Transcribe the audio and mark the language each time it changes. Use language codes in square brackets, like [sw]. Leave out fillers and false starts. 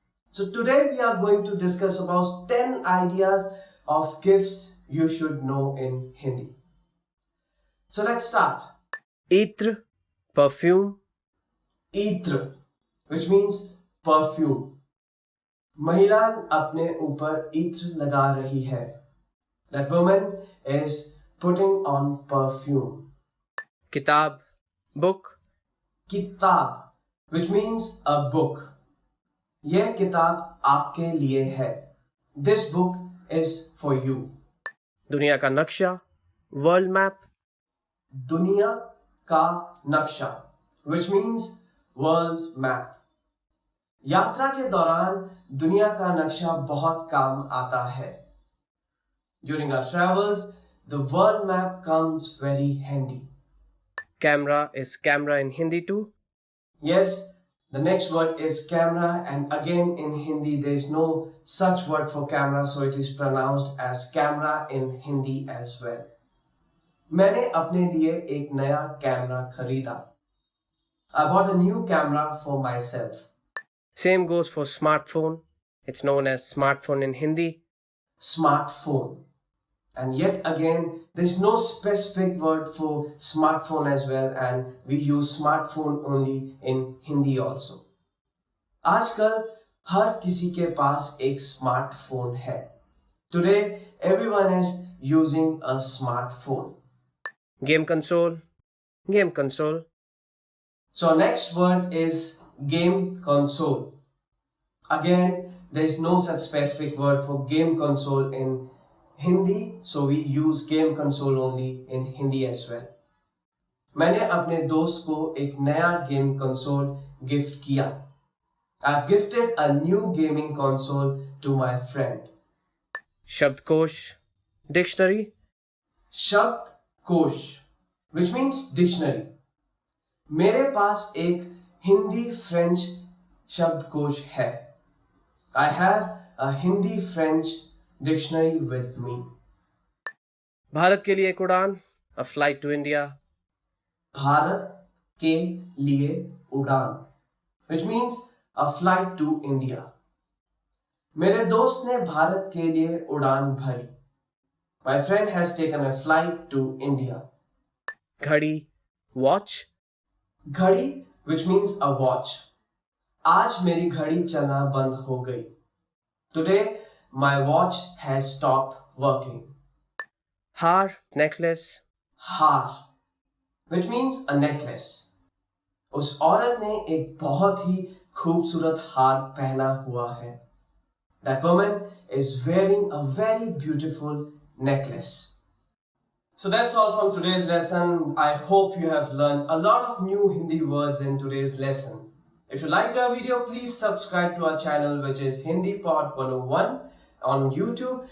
[en] So today we are going to discuss about 10 ideas of gifts you should know in Hindi. So let's start. [hi] Itra, perfume. [en] Itra, which means perfume. [hi] महिला अपने ऊपर इत्र लगा रही है. [en] That woman is putting on perfume. [hi] Kitab, book. [en] किताब, which means a book. [hi] यह किताब आपके लिए है. [en] This book is for you. [hi] दुनिया का नक्शा, world map. [en] दुनिया का नक्शा, which means world's map. [hi] यात्रा के दौरान दुनिया का नक्शा बहुत काम आता है. [en] During our travels, the world map comes very handy. Camera is camera in Hindi too. Yes, the next word is camera, and again in Hindi there is no such word for camera, so it is pronounced as camera in Hindi as well. [hi] मैंने अपने लिए एक नया camera खरीदा. [en] I bought a new camera for myself. Same goes for smartphone. It's known as smartphone in Hindi. Smartphone. And yet again, there's no specific word for smartphone as well, and we use smartphone only in Hindi also. [hi] आजकल हर किसी के पास एक smartphone है. [en] Today, everyone is using a smartphone. Game console, game console. So next word is game console. Again, there is no such specific word for game console in Hindi, so we use game console only in Hindi as well. [hi] मैंने अपने दोस्त को एक नया game console gift किया. [en] I've gifted a new gaming console to my friend. [hi] शब्दकोश, dictionary. [en] शब्दकोश, which means dictionary. [hi] मेरे पास एक हिंदी फ्रेंच शब्दकोश है. [en] I have a Hindi French dictionary with me. [hi] Bharat के लिए एक उड़ान, [en] a flight to India. [hi] Bharat के लिए उड़ान, [en] which means a flight to India. [hi] मेरे दोस्त ने भारत के लिए उड़ान भरी. [en] My friend has taken a flight to India. [hi] घड़ी, watch. [en] घड़ी, which means a watch. [hi] आज मेरी घड़ी चलना बंद हो गई. [en] Today my watch has stopped working. [hi] हार, necklace. [en] हार, which means a necklace. [hi] उस औरत ने एक बहुत ही खूबसूरत हार पहना हुआ है. [en] That woman is wearing a very beautiful necklace. So that's all from today's lesson. I hope you have learned a lot of new Hindi words in today's lesson. If you liked our video, please subscribe to our channel, which is Hindi Pod 101 on YouTube.